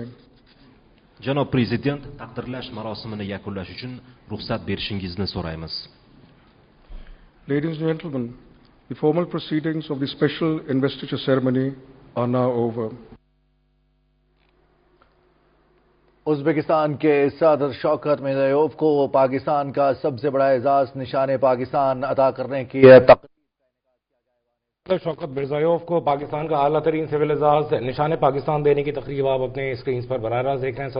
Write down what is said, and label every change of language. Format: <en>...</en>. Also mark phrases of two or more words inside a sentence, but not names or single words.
<uz>Janob Prezident, taqdirlash marosimini yakunlash uchun ruxsat berishingizni so'raymiz.</uz> <en>Ladies and gentlemen, the formal proceedings of the special investiture ceremony are now over.</en> <ur>ازبکستان کے صدر شوکت مرزیویوف کو پاکستان کا سب سے بڑا اعزاز نشان پاکستان عطا کرنے کی شوکت مرزیویوف کو پاکستان کا اعلیٰ ترین سول اعزاز نشان پاکستان دینے کی تقریب آپ اپنے اسکرین پر براہ راست دیکھ رہے ہیں.</ur>